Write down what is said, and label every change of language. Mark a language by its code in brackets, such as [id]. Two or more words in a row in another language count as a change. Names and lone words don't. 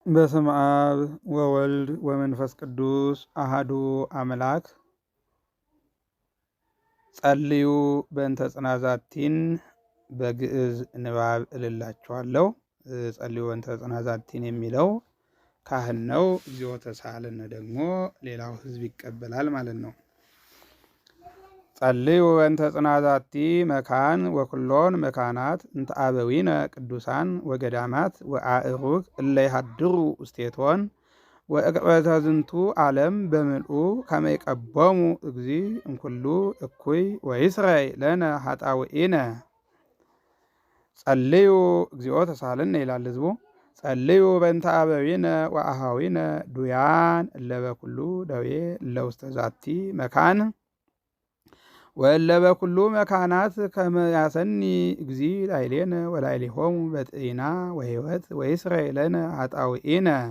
[gez] በስመ አብ ወወልድ ወመንፈስ ቅዱስ አሃዱ አምላክ። ጸልዩ በእንተ ጽናዛቲን [am] በግዕዝ ንባብ እልላችኋለሁ። [gez] ጸልዩ በእንተ ጽናዛቲን [am] የሚለው ካህን ነው። [gez] እግዚኦ ተሳሃለነ [am] ደግሞ ሌላው ሕዝብ ይቀበላል ማለት ነው። [gez] ጸልዩ በእንተ ጽናዛቲ መካን ወኩሎን መካናት እንተ አበዊነ ቅዱሳን ወገዳማት ወአእሩግ እለ ይሃድሩ ውስቴቶን ወእቅበተ ዝንቱ ዓለም በምልኡ ከመ ይቀቦሙ እግዚ እምኩሉ እኩይ ወይስረይ ለነ ኃጣውኢነ። ጸልዩ እግዚኦ ተሳሃለነ [am] ይላል ሕዝቡ። [gez] ጸልዩ በእንተ አበዊነ ወአሃዊነ ዱያን እለ በኩሉ ደዌ እለ ውስተ ዛቲ መካን ወእለ በኩሉ መካናት ከመ ያሰኒ እግዚ ላዕሌነ ወላዕሌሆሙ በጥዒና ወሕይወት ወይስረይ ለነ ኃጣውኢነ።